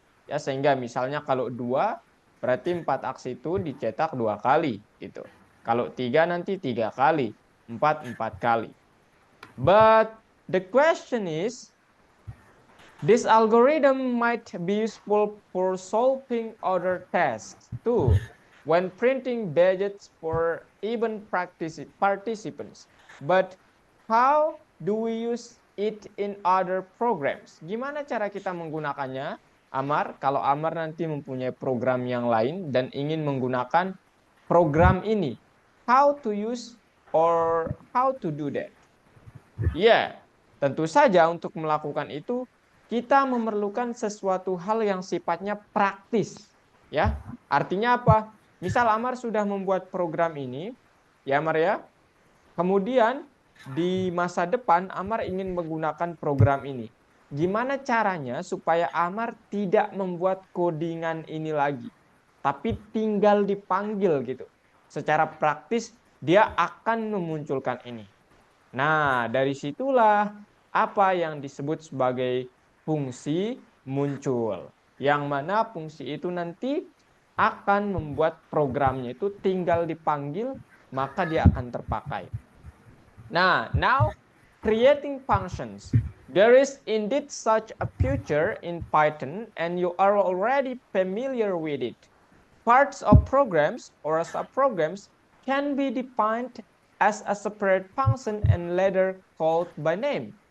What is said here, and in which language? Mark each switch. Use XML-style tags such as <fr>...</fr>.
<id>Ya, sehingga misalnya kalau 2 berarti 4 aksi itu dicetak 2 kali gitu. Kalau 3 nanti 3 kali, 4 kali.</id> <en>But the question is, this algorithm might be useful for solving other tasks too, when printing badges for even participants. But how do we use it in other programs?</en> <id>Gimana cara kita menggunakannya, Amar? Kalau Amar nanti mempunyai program yang lain dan ingin menggunakan program ini,</id> <en>how to use or how to do that?</en> <id>Ya, tentu saja untuk melakukan itu kita memerlukan sesuatu hal yang sifatnya praktis. Ya, artinya apa? Misal Amar sudah membuat program ini, ya Amar ya. Kemudian di masa depan Amar ingin menggunakan program ini. Gimana caranya supaya Amar tidak membuat codingan ini lagi, tapi tinggal dipanggil gitu. Secara praktis dia akan memunculkan ini. Nah, dari situlah apa yang disebut sebagai fungsi muncul. Yang mana fungsi itu nanti akan membuat programnya itu tinggal dipanggil, maka dia akan terpakai.</id> <en>Nah, now creating functions. There is indeed such a feature in Python, and you are already familiar with it. Parts of programs or subprograms can be defined as a separate function and later called by name.</en>